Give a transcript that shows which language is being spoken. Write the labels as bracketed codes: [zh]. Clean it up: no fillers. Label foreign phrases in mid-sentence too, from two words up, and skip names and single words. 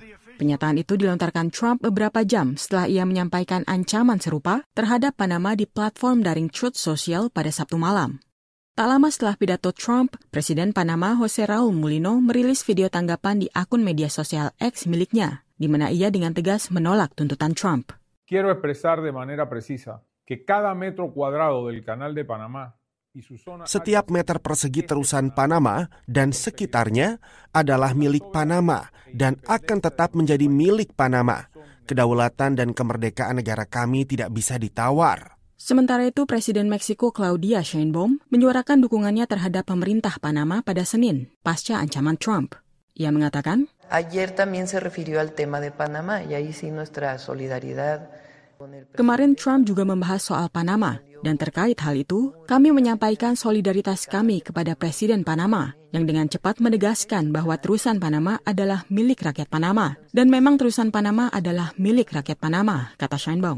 [id] Pernyataan itu dilontarkan Trump beberapa jam setelah ia menyampaikan ancaman serupa terhadap Panama di platform daring Truth Social pada Sabtu malam. Tak lama setelah pidato Trump, Presiden Panama Jose Raul Mulino merilis video tanggapan di akun media sosial X miliknya, di mana ia dengan tegas menolak tuntutan Trump. [es] Quiero expresar de manera precisa que cada metro cuadrado del Canal de Panamá [id] Setiap meter persegi terusan Panama dan sekitarnya adalah milik Panama dan akan tetap menjadi milik Panama. Kedaulatan dan kemerdekaan negara kami tidak bisa ditawar. Sementara itu, Presiden Meksiko Claudia Sheinbaum menyuarakan dukungannya terhadap pemerintah Panama pada Senin, pasca ancaman Trump. Ia mengatakan, [es] Ayer también se refirió al tema de Panamá y ahí sí nuestra solidaridad. [id] Kemarin Trump juga membahas soal Panama, dan terkait hal itu, kami menyampaikan solidaritas kami kepada Presiden Panama, yang dengan cepat menegaskan bahwa terusan Panama adalah milik rakyat Panama, dan memang terusan Panama adalah milik rakyat Panama, kata Sheinbaum.